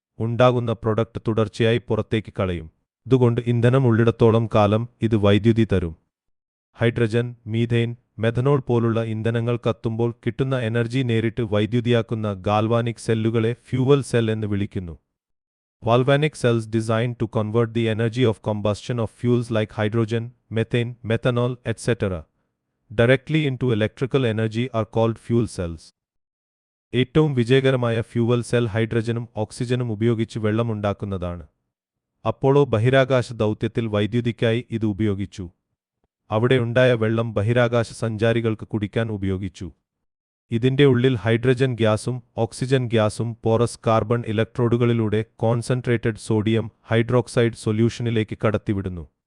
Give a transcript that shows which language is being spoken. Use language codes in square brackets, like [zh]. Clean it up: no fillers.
[ml] ഉണ്ടാകുന്ന പ്രൊഡക്റ്റ് തുടർച്ചയായി പുറത്തേക്ക് കളയും. ഇതുകൊണ്ട് ഇന്ധനം ഉള്ളിടത്തോളം കാലം ഇത് വൈദ്യുതി തരും. ഹൈഡ്രജൻ, മീഥെയ്ൻ, മെഥനോൾ പോലുള്ള ഇന്ധനങ്ങൾ കത്തുമ്പോൾ കിട്ടുന്ന എനർജി നേരിട്ട് വൈദ്യുതിയാക്കുന്ന ഗാൽവാനിക് സെല്ലുകളെ ഫ്യൂവൽ സെൽ എന്ന് വിളിക്കുന്നു. [en] Galvanic cells designed to convert the energy of combustion of fuels like hydrogen, methane, methanol, etc. directly into electrical energy are called fuel cells. [ml] ഏറ്റവും വിജയകരമായ ഫ്യൂവൽ സെൽ ഹൈഡ്രജനും ഓക്സിജനും ഉപയോഗിച്ച് വെള്ളമുണ്ടാക്കുന്നതാണ്. അപ്പോളോ ബഹിരാകാശ ദൗത്യത്തിൽ വൈദ്യുതിക്കായി ഇത് ഉപയോഗിച്ചു. അവിടെ ഉണ്ടായ വെള്ളം ബഹിരാകാശ സഞ്ചാരികൾക്ക് കുടിക്കാൻ ഉപയോഗിച്ചു. ഇതിന്റെ ഉള്ളിൽ ഹൈഡ്രജൻ ഗ്യാസും ഓക്സിജൻ ഗ്യാസും porous carbon ഇലക്ട്രോഡുകളിലൂടെ concentrated sodium hydroxide സൊല്യൂഷനിലേക്ക് കടത്തിവിടുന്നു.